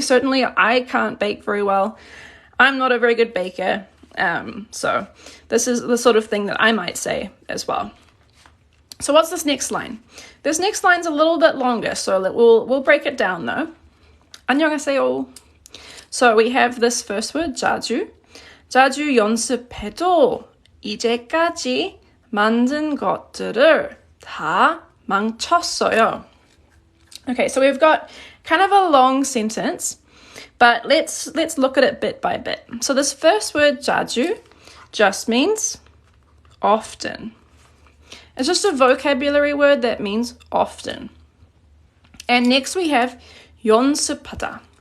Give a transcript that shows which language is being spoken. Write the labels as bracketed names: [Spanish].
[English] Certainly, I can't bake very well. I'm not a very good baker. So this is the sort of thing that I might say as well. So what's this next line? This next line's a little bit longer, so we'll break it down though. [Korean] 안녕하세요. [English] So we have this first word, 자주. [Korean] 자주 연습해도 이제까지 만든 것들을 다 망쳤어요. [English] Okay, so we've got kind of a long sentence, but let's look at it bit by bit. So this first word, 자주, just means often. It's just a vocabulary word that means often. And next we have 연습하다.